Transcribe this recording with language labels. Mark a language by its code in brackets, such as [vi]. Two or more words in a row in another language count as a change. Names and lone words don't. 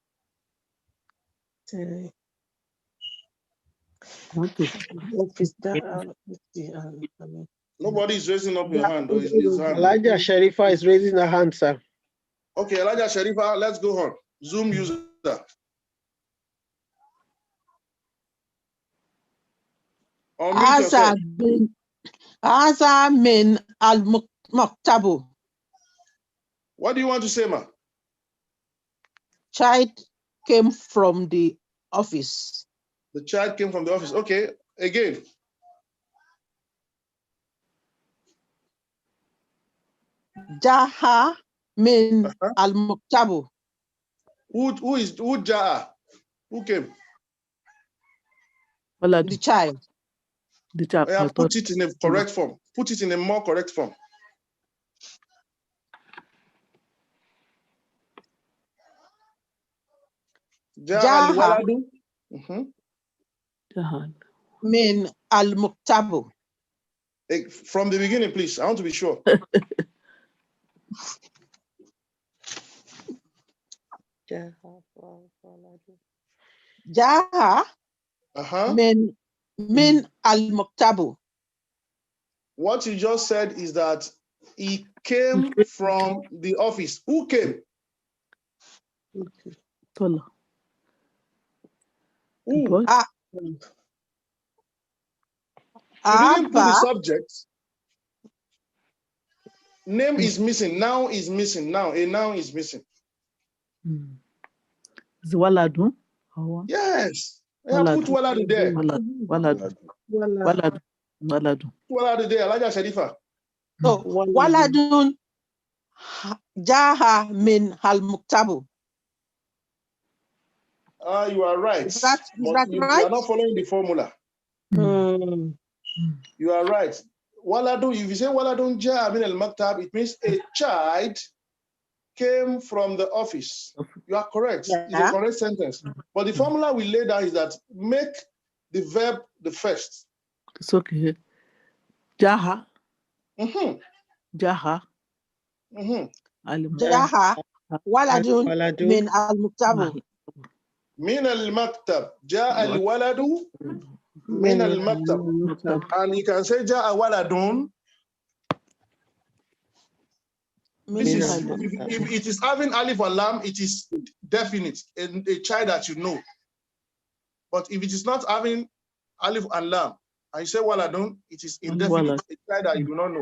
[en] Nobody is raising up your hand. Elijah Sharifa is raising her hand, sir. Okay, Elijah Sharifa, let's go on. Zoom user. [ar] آسا من المكتبُ. [en] What do you want to say, ma? Child came from the office. The child came from the office. Okay, again. [ar] جاء من المكتبُ. [en] Who Jaha? Who came? The child. The child. Yeah, put it in a correct form. Put it in a more correct form. [ar] جاء من المكتبُ. [en] From the beginning, please. I want to be sure. [ar] جاء من المكتبُ. [en] What you just said is that he came from the office. Who came? Who? You didn't put the subject. Name is missing. Now is missing. Now a noun is missing. Is Waladu? Yes. Yeah, put Waladu there. Waladu there. Elijah Sharifa. [ar] So ولدٌ جاء من المكتبُ. [en] You are right. Is that right? You are not following the formula. You are right. Waladun, if you say [ar] ولدٌ جاء من المكتب, [en] it means a child came from the office. You are correct. Yeah. It's a correct sentence. But the formula we laid down is that make the verb the first. It's okay. Jaha. [ar] جاء. جاء. ولدٌ من المكتبُ. من المكتب. جاء الولدُ من المكتب. [en] And you can say [ar] جاء ولدٌ. [en] This is, if it is having alif and lam, it is definite, and a child that you know. But if it is not having alif and lam, and you say waladun, it is indefinite, a child that you do not know.